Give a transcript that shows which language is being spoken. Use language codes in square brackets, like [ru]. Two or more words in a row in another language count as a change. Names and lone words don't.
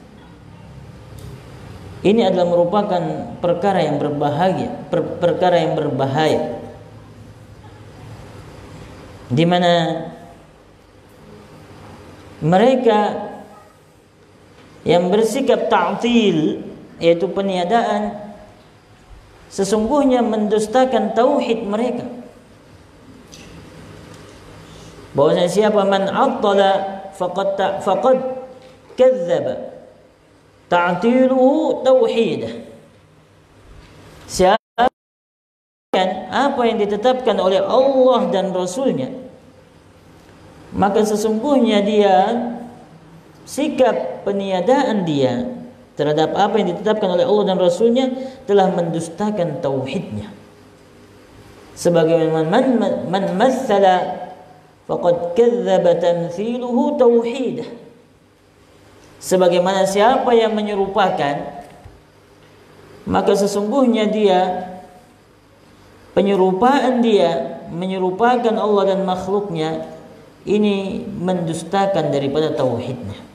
[id] ini adalah merupakan perkara yang berbahaya, di mana mereka yang bersikap ta'til, yaitu peniadaan, sesungguhnya mendustakan tauhid mereka. Bahwasanya siapa [ar] من عطل فقد كذب تعطيله توحيده. [id] Siapa apa yang ditetapkan oleh Allah dan Rasul-Nya, maka sesungguhnya dia, sikap peniadaan dia terhadap apa yang ditetapkan oleh Allah dan Rasul-Nya telah mendustakan tauhidnya. Sebagaimana [ar] من مثل فقد كذب تمثيله توحيده. [id] Sebagaimana siapa yang menyerupakan, maka sesungguhnya dia, penyerupaan dia menyerupakan Allah dan makhluknya, ini mendustakan daripada tauhidnya.